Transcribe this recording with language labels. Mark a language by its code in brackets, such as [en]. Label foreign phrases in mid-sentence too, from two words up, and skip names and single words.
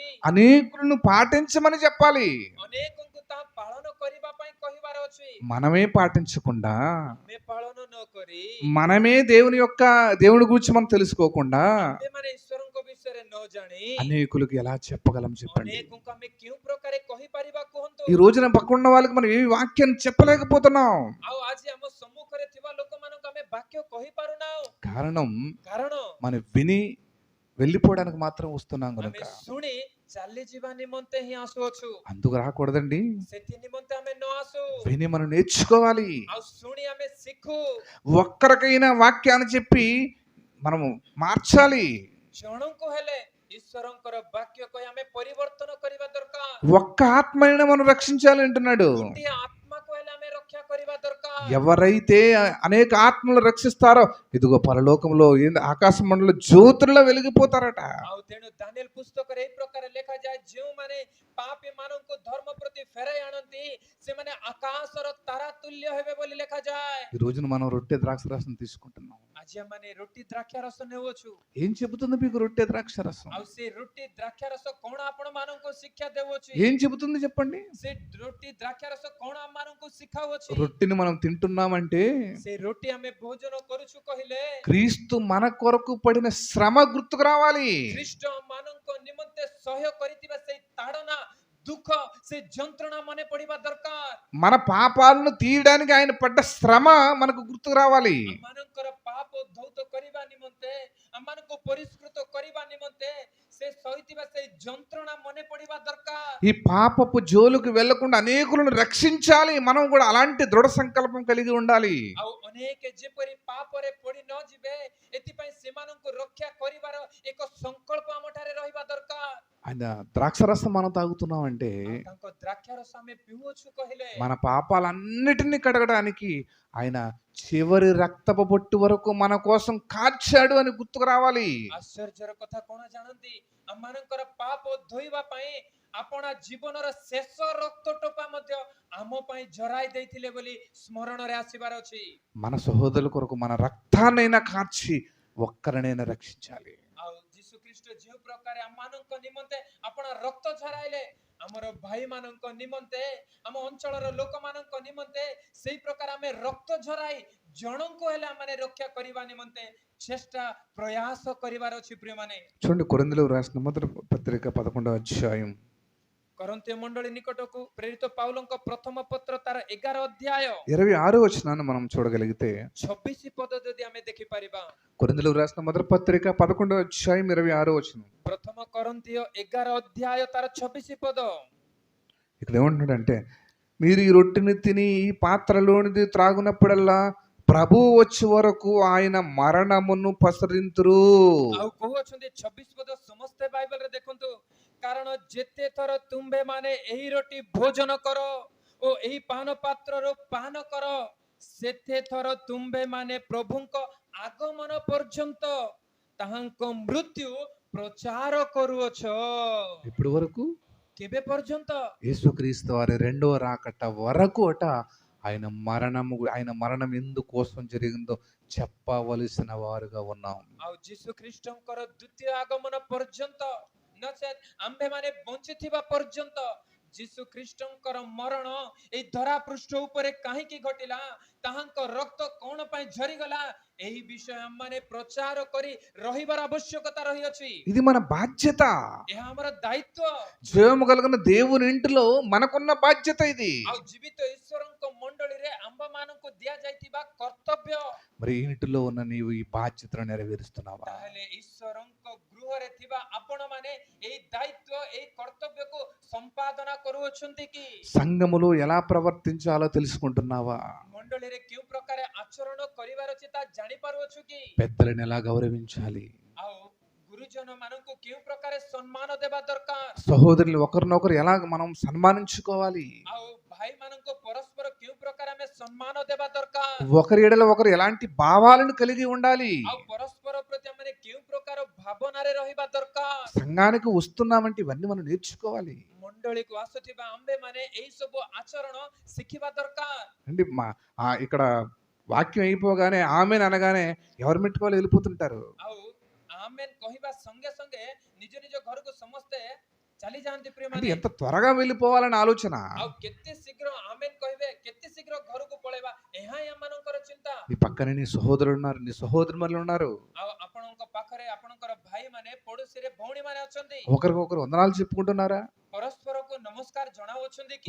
[te] అనేకులను పాటించమని చెప్పాలి. [or] ଅନେକଙ୍କୁ ତାହା ପାଳନ କରିବା ପାଇଁ କହିବାର ଅଛି। [te] మనమే పాటించకుండా, [or] ଆମେ ପାଳନ ନ କରି, [te] మనమే దేవుని గురించి మనం తెలుసుకోకుండా [or] ଆମେମାନେ ଈଶ୍ୱରଙ୍କ ବିଷୟରେ ନ ଜାଣି [te] అనేకులకు ఎలా చెప్పగలం చెప్పండి? [or] ଅନେକଙ୍କୁ ଆମେ କେଉଁ ପ୍ରକାରେ କହିପାରିବା କୁହନ୍ତୁ? [te] ఈ రోజున పక్కన వాళ్ళకి మనం ఏ వాక్యాన్ని చెప్పలేకపోతున్నాం. [or] ଆଉ ଆଜି ଆମ ସମ୍ମୁଖରେ ଥିବା ଲୋକମାନଙ୍କୁ ଆମେ ବାକ୍ୟ କହିପାରୁନାହୁଁ। [te] కారణం [or] କାରଣ [te] మనం విని వెళ్ళిపోవడానికి మాత్రం వస్తున్నాం [or] ଆମେ [te] కనుక. [or] ଶୁଣି ଚାଲିଯିବା ନିମନ୍ତେ ହିଁ ଆସୁଅଛୁ। [te] అందుకు రాకూడదండి. [or] ସେଥି ନିମନ୍ତେ ଆମେ ନ ଆସୁ, [te] విని మనం నేర్చుకోవాలి. [or] ଆଉ ଶୁଣି ଆମେ ଶିଖୁ। [te] ఒక్కరికైనా వాక్యాన్ని చెప్పి మనము మార్చాలి. [or] ଜଣଙ୍କୁ ହେଲେ ଈଶ୍ୱରଙ୍କର ବାକ୍ୟ କହି ଆମେ ପରିବର୍ତ୍ତନ କରିବା ଦରକାର। [te] ఒక్క ఆత్మని మనం రక్షించాలి అంటున్నాడు. [or] ଗୋଟିଏ ଆତ୍ମାକୁ ହେଲେ ଆମେ ରକ୍ଷା କରିବା ଦରକାର। [te] ఎవరైతే అనేక ఆత్మలు రక్షిస్తారో ఇదిగో పరలోకంలో ఆకాశ మండల జ్యోతుల్లో వెలిగిపోతారట. [or] ଆଉ ତେଣୁ ଦାନିଏଲ ପୁସ୍ତକରେ ଏହି ପ୍ରକାର ଲେଖାଯାଏ, ଯେଉଁମାନେ ପାପୀ ମାନଙ୍କୁ ଧର୍ମ ପ୍ରତି ଫେରାଇ ଆଣନ୍ତି ସେମାନେ ଆକାଶର ତାରା ତୁଲ୍ୟ ହେବେ ବୋଲି ଲେଖାଯାଏ। [te] ఈ రోజున మనం రొట్టె ద్రాక్ష రసం తీసుకుంటున్నాం. [or] ଆଜି ଆଜି ଆମମାନେ ରୁଟି ଦ୍ରାକ୍ଷା ରସ ନେଉଛୁ [te] ఏం చెబుతుంది మీకు రొట్టె ద్రాక్ష రసం? [or] ଆଉ ସେ ରୁଟି ଦ୍ରାକ୍ଷା ରସ କଣ ଆପଣ ମାନଙ୍କୁ ଶିକ୍ଷା ଦେଉଅଛି [te] ఏం చెబుతుంది చెప్పండి? [or] ସେ ରୁଟି ଦ୍ରାକ୍ଷା ରସ କଣ ଆମ ମାନଙ୍କୁ ଶିଖାଉଅଛି [te] రొట్టెని మనం తింటున్నామంటే [or] ସେ ରୁଟି ଆମେ ଭୋଜନ କରୁଛୁ କହିଲେ [te] క్రీస్తు మన కొరకు పడిన శ్రమ గుర్తుకు రావాలి. [or] ଖ୍ରୀଷ୍ଟ ମାନଙ୍କ ନିମନ୍ତେ ସହ୍ୟ କରିଥିବା ସେଇ ତାଡ଼ନା ଦୁଃଖ ସେ ଯନ୍ତ୍ରଣା ମନେ ପଡିବା ଦରକାର [te] మన పాపాలను తీయడానికి ఆయన పడ్డ శ్రమ మనకు గుర్తుకు రావాలి. [or] ଆମମାନଙ୍କର ପାପ ଧୌତ କରିବା ନିମନ୍ତେ ଆମମାନଙ୍କୁ ପରିଷ୍କୃତ କରିବା ନିମନ୍ତେ ସେ ସହିଥିବା ସେଇ ଯନ୍ତ୍ରଣା ମନେ ପଡିବା ଦରକାର [te] ఈ పాపపు జోలుకు వెళ్లకుండా అనేకులను రక్షించాలి. మనం కూడా అలాంటి దృఢ సంకల్పం కలిగి ఉండాలి. [or] ଆଉ ଅନେକ ଯେପରି ପାପରେ ପଡି ନ ଯିବେ ଏଥିପାଇଁ ସେମାନଙ୍କୁ ରକ୍ଷା କରିବାର ଏକ ସଂକଳ୍ପ ଆମଠାରେ ରହିବା ଦରକାର [te] ఆయన ద్రాక్షరసం మనం తాగుతున్నామంటే [or] ଆଉ ତାଙ୍କ ଦ୍ରାକ୍ଷାରସ ଆମେ ପିଉଛୁ କହିଲେ [te] మన పాపాలన్నిటినీ కడగడానికి ఆయన చివరి రక్తపు బొట్టు వరకు మన కోసం కార్చాడు అని గుర్తుకు రావాలి. [or] ଆଶ୍ଚର୍ଯ୍ୟର କଥା କଣ ଜାଣନ୍ତି ଆମମାନଙ୍କର ପାପ ଧୋଇବା ପାଇଁ ଆପଣା ଜୀବନର ଶେଷ ରକ୍ତ ଟୋପା ମଧ୍ୟ ଆମ ପାଇଁ ଝରାଇ ଦେଇଥିଲେ ବୋଲି ସ୍ମରଣରେ ଆସିବାର ଅଛି [te] మన సహోదరుల కొరకు మన రక్తాన్నైనా కార్చి ఒక్కరినైనా రక్షించాలి. [or] ଆଉ ଯୀଶୁ ଖ୍ରୀଷ୍ଟ ଯେଉଁ ପ୍ରକାର ଆମମାନଙ୍କ ନିମନ୍ତେ ଆପଣ ରକ୍ତ ଝରାଇଲେ ଆମର ଭାଇମାନଙ୍କ ନିମନ୍ତେ ଆମ ଅଞ୍ଚଳର ଲୋକମାନଙ୍କ ନିମନ୍ତେ ସେଇ ପ୍ରକାର ଆମେ ରକ୍ତ ଝରାଇ ଜଣଙ୍କୁ ହେଲେ ଆମେ ରକ୍ଷା କରିବା ନିମନ୍ତେ ଚେଷ୍ଟା ପ୍ରୟାସ କରିବାର ଅଛି ପ୍ରିୟମାନେ [te] చూడండి, కొరింథీయులకు రాసిన మొదటి పత్రిక 11వ అధ్యాయం [or] କରନ୍ତୀୟ ମଣ୍ଡଳୀ ନିକଟକୁ ପ୍ରେରିତ ପାଉଲଙ୍କ ପ୍ରଥମ ପତ୍ର ତାର 11 ଅଧ୍ୟାୟ [te] 26వ వచనాన్ని మనం చూడగలిగితే [or] 26 ପଦ ଯଦି ଆମେ ଦେଖିପାରିବା [te] కొరింథీయులకు రాసిన మొదటి పత్రిక 11వ అధ్యాయం 26వ వచనం. [or] ପ୍ରଥମ କରନ୍ତୀୟ 11 ଅଧ୍ୟାୟ ତାର 26 పଦ [te] ఇక్కడ ఏమంటున్నాడంటే, మీరు ఈ రొట్టెని తిని ఈ పాత్రలోనిది త్రాగునప్పుడల్లా ప్రభు వచ్చే వరకు ఆయన మరణమును పసరింతురు. [or] ଆଉ କହୁଅଛନ୍ତି 26 ପଦ ସମସ୍ତେ ବାଇବଲରେ ଦେଖନ୍ତୁ କାରଣ ଯେତେ ଥର ତୁମ୍ଭେ ମାନେ ଏହି ରୋଟି ଭୋଜନ କର ଓ ଏହି ପାନ ପାତ୍ରରୁ ପାନ କର ସେତେ ଥର ତୁମ୍ଭେ ମାନେ ପ୍ରଭୁଙ୍କ ଆଗମନ ପର୍ଯ୍ୟନ୍ତ ତାହାଙ୍କ ମୃତ୍ୟୁ ପ୍ରଚାର କରୁଅଛ [te] ఇప్పటి వరకు [or] କେବେ ପର୍ଯ୍ୟନ୍ତ [te] యేసుక్రీస్తు వారి రెండవ రాకట వరకు అట ఆయన మరణం ఎందుకోసం జరిగిందో చెప్పవలసిన వారుగా ఉన్నాం. [or] ଆଉ ଯୀଶୁ ଖ୍ରୀଷ୍ଟଙ୍କର ଦ୍ୱିତୀୟ ଆଗମନ ପର୍ଯ୍ୟନ୍ତ ନଚେତ୍ ଆମ୍ଭେମାନେ ବଞ୍ଚିଥିବା ପର୍ଯ୍ୟନ୍ତ ଯୀଶୁ ଖ୍ରୀଷ୍ଟଙ୍କର ମରଣ ଏଇ ଧରା ପୃଷ୍ଠ ଉପରେ କାହିଁକି ଘଟିଲା ତାହାଙ୍କ ରକ୍ତ କଣ ପାଇଁ ଝରିଗଲା ଏହି ବିଷୟ ଆମମାନେ ପ୍ରଚାର କରି ରହିବାର ଆବଶ୍ୟକତା ରହିଅଛି [te] ఇది మన బాధ్యత. [or] ଏହା ଆମର ଦାୟିତ୍ୱ [te] జీవము కలిగిన దేవుని ఇంటిలో మనకున్న బాధ్యత ఇది. [or] ଆଉ ଜୀବିତ ଈଶ୍ୱରଙ୍କ ମଣ୍ଡଳୀରେ ଆମ୍ଭମାନଙ୍କୁ ଦିଆଯାଇଥିବା କର୍ତ୍ତବ୍ୟ [te] మరి ఈ ఇంటిలో ఉన్న నీవు ఈ బాధ్యతను నెరవేరుస్తున్నావా? [or] ତାହେଲେ ଈଶ୍ୱରଙ୍କ ଗୃହରେ ଥିବା ଆପଣମାନେ ଏହି ଦାୟିତ୍ୱ ଏହି କର୍ତ୍ତବ୍ୟକୁ ସମ୍ପାଦନା କରୁଅଛନ୍ତି କି [te] సంఘములో ఎలా ప్రవర్తించాలో తెలుసుకుంటున్నావా? [or] ମଣ୍ଡଳୀରେ କେଉଁ ପ୍ରକାର ଆଚରଣ କରିବାର ଅଛି ତା ଜାଣିପାରୁଅଛୁ କି [te] పెద్దలను ఎలా గౌరవించాలి? [or] ଆଉ ଗୁରୁଜନ ମାନଙ୍କୁ କେଉଁ ପ୍ରକାର ସମ୍ମାନ ଦେବା ଦରକାର [te] సహోదరులు ఒకరినొకరు ఎలా మనం సన్మానించుకోవాలి? [or] ଆଉ ଭାଇମାନଙ୍କୁ ପରସ୍ପର କେଉଁ ପ୍ରକାର ଆମେ ସମ୍ମାନ ଦେବା ଦରକାର [te] ఒకరి ఎడల ఒకరు ఎలాంటి భావాలను కలిగి ఉండాలి? [or] ଆଉ ପରସ୍ପର ପ୍ରତି ଆମେ କେଉଁ ପ୍ରକାର ଭାବନାରେ ରହିବା ଦରକାର [te] సంఘానికి వస్తున్నామంటే ఇవన్నీ మనం నేర్చుకోవాలి. [or] ମଣ୍ଡଳୀକୁ ଆସୁଥିବା ଆମ୍ଭେମାନେ ଏଇ ସବୁ ଆଚରଣ ଶିଖିବା ଦରକାର [te] అండి ఇక్కడ వాక్యం అయిపోగానే ఆమెన్ అనగానే ఎవరు మెట్టుకోవాలి వెళ్ళిపోతుంటారు. [or] ଆଉ ଆମେନ୍ କହିବା ସଙ୍ଗେ ସଙ୍ଗେ ନିଜ ନିଜ ଘରକୁ ସମସ୍ତେ ଚାଲି ଯାଆନ୍ତି [te] అంటే [or] ପ୍ରିୟମାନେ [te] ఎంత త్వరగా వెళ్ళిపోవాలని ఆలోచన. [or] ଆଉ କେତେ ଶୀଘ୍ର ଆମେନ୍ କହିବେ କେତେ ଶୀଘ୍ର ଘରକୁ ପଳେଇବା ଏହା ହିଁ ଆମମାନଙ୍କର ଚିନ୍ତା [te] నీ పక్కనే నీ సహోదరులు ఉన్నారు, నీ సహోదరులు ఉన్నారు. [or] ଆଉ ଆପଣଙ୍କ ପାଖରେ ଆପଣଙ୍କର ଭାଇମାନେ ପଡୋଶୀରେ ଭଉଣୀମାନେ ଅଛନ୍ତି [te] ఒకరికొకరు వందనాలు చెప్పుకుంటున్నారా? [or] ପରସ୍ପରକୁ ନମସ୍କାର ଜଣାଉଛନ୍ତି କି